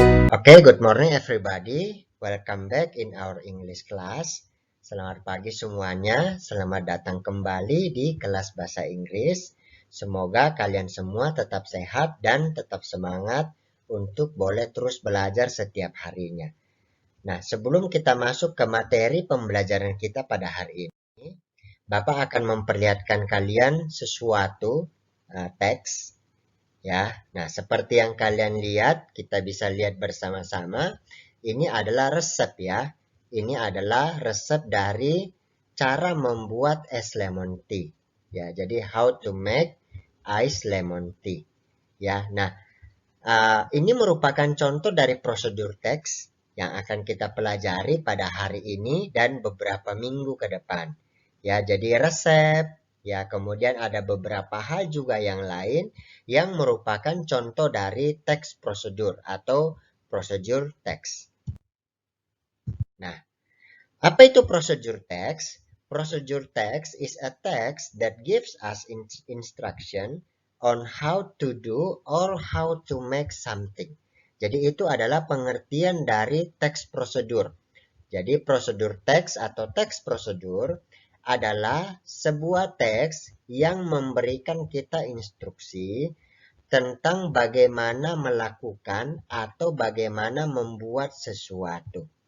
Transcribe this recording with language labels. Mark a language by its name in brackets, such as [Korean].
[English] Okay, good morning everybody. Welcome back in our English class. [Indonesian] Selamat pagi semuanya. Selamat datang kembali di kelas bahasa Inggris. Semoga kalian semua tetap sehat dan tetap semangat untuk boleh terus belajar setiap harinya. Nah, sebelum kita masuk ke materi pembelajaran kita pada hari ini, Bapak akan memperlihatkan kalian sesuatu teks. Ya, nah seperti yang kalian lihat, kita bisa lihat bersama-sama. Ini adalah resep ya. Ini adalah resep dari cara membuat es lemon tea. Ya, jadi [English] how to make ice lemon tea. [Indonesian] Ya, nah ini merupakan contoh dari prosedur teks yang akan kita pelajari pada hari ini dan beberapa minggu ke depan. Ya, jadi resep, ya kemudian ada beberapa hal juga yang lain yang merupakan contoh dari teks prosedur atau prosedur teks. Nah, apa itu prosedur teks? [English] Prosedur teks is a text that gives us instruction on how to do or how to make something. [Indonesian] Jadi itu adalah pengertian dari teks prosedur. Jadi prosedur teks atau teks prosedur adalah sebuah teks yang memberikan kita instruksi tentang bagaimana melakukan atau bagaimana membuat sesuatu.